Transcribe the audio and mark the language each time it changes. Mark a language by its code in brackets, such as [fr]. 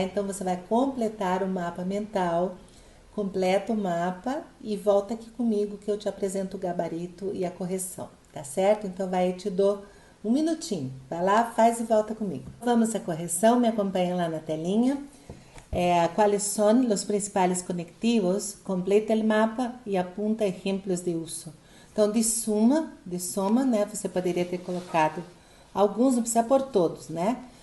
[pt] Então você vai completar o mapa mental, completa o mapa e volta aqui comigo que eu te apresento o gabarito e a correção, tá certo? Então vai, eu te dou um minutinho, vai lá, faz e volta comigo. Vamos à correção, me acompanha lá na telinha. [es] ¿Cuáles son los principales conectivos? Completa el mapa e apunta exemplos de uso. [pt] Então, de soma, né? Você poderia ter colocado alguns, não precisa por todos, né?